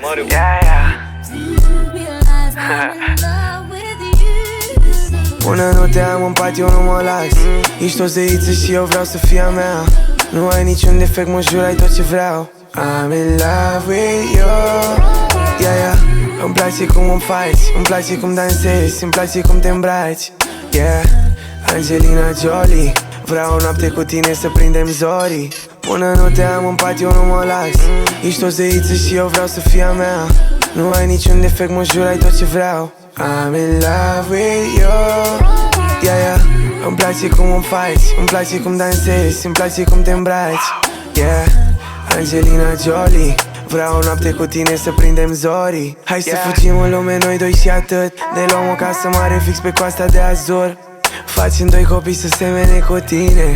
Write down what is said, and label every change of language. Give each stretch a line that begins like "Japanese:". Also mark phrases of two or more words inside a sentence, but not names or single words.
English: Yeah, yeah.
Romanian: Până nu te am în pat, eu nu mă las. Ești o zeiță și eu vreau să fii a mea. Nu ai niciun defect, mă jur, ai tot ce vreau.
English: I'm in love with you. Yeah, yeah.
Romanian: Îmi place cum îmi faci, îmi place cum dansezi, îmi place cum te îmbraci.
English: Yeah, Angelina Jolie.
Romanian: Vreau o noapte cu tine să prindem zorii. Până nu te am în pat, eu nu mă las. Ești o zeiță și eu vreau să fii a mea. Nu ai niciun defect, mă jur, ai tot ce vreau.
English: I'm in love with you. Yeah, yeah.
Romanian: Îmi place cum îmi faci, îmi place cum dansezi, îmi place cum te îmbraci.
English: Yeah, Angelina Jolie.
Romanian: Vreau o noapte cu tine să prindem zorii. Hai să fugim în lume noi doi și atât. Ne luăm o casă mare fix pe coasta de Azur. Facem doi copii să semene cu tine.